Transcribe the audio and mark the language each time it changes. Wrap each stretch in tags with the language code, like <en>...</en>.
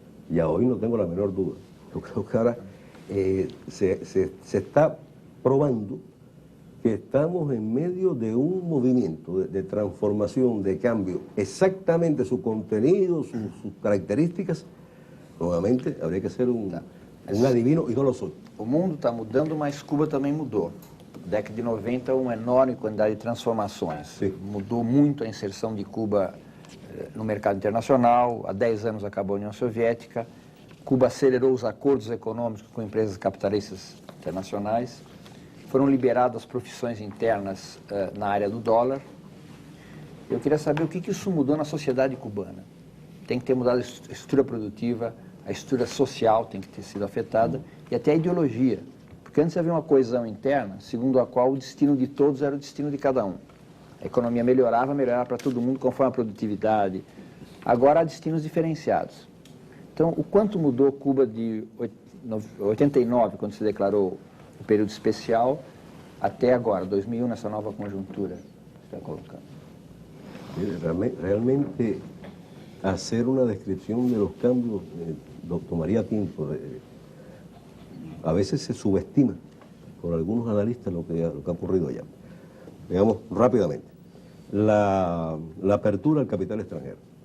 <es>Y a hoy no tengo la menor duda. Yo creo que ahora se está probando que estamos en medio de un movimiento de transformación, de cambio, exactamente su contenido, sus características. Nuevamente, habría que ser un adivino, y no lo soy.</es> <pt>O mundo está mudando, mas Cuba também mudou. Década de 90, uma enorme quantidade de transformações. Sim. Mudou muito a inserção de Cuba no mercado internacional. Há 10 anos acabou a União Soviética. Cuba acelerou os acordos econômicos com empresas capitalistas internacionais. Foram liberadas profissões internas na área do dólar. Eu queria saber o que isso mudou na sociedade cubana. Tem que ter mudado a estrutura produtiva, a estrutura social tem que ter sido afetada e até a ideologia. Porque antes havia uma coesão interna, segundo a qual o destino de todos era o destino de cada um. A economia melhorava para todo mundo conforme a produtividade. Agora há destinos diferenciados. Então, o quanto mudou Cuba de 89, quando se declarou o período especial, até agora, 2001, nessa nova conjuntura que está colocando?</pt> <es>Realmente, hacer una descripción de los cambios tomaría tiempo. A veces se subestima por algunos analistas lo que ha ocurrido allá. Veamos rápidamente. La apertura al capital extranjero.</es>